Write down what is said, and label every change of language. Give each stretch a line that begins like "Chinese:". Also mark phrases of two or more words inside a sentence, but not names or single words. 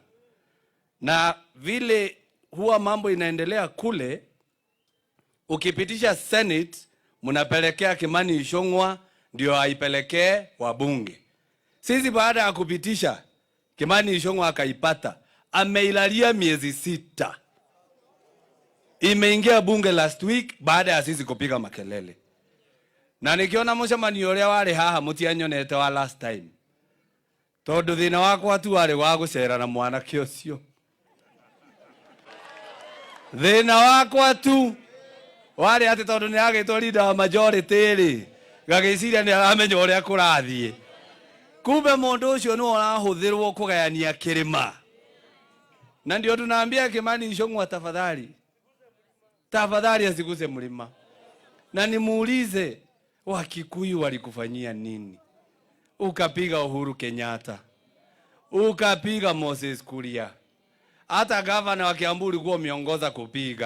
Swahili: Na vile huwa mambo inaendelea kule, ukipitisha Senate mnapelekea Kimani Ichung'wa ndio aipelekee wabunge. Sisi baada ya kupitisha Kimani Ichung'wa akaipata, ameilalia miezi 6. Imeingia bunge
English: last week
Swahili: baada ya sisi kupiga makelele.
Kikuyu: Na nikiona mũcemanio ũrĩa warĩ haha mũtianyonete wa
English: last time.
Kikuyu: Tondũ thĩna wakwa tu warĩ wa gũcera na mwanake ũcio. Thĩna wakwa tu warĩ atĩ tondũ nĩ agĩtwo leader wa majority rĩ, gagĩciria nĩ aramenya ũrĩa kũrathiĩ. Kumbe mũndũ ũcio nĩ ũrahũthĩrwo kũgayania kĩrĩma.
Swahili: Na ndio tunaambia Kimani Ichung'wa tafadhali asiguse mlima. Na nimuulize, Wakikuyu walikufanyia nini? Ukapiga Uhuru Kenyatta, ukapiga Moses Kuria, hata gavana wa Kiambu ulikuwa umeongoza kupiga.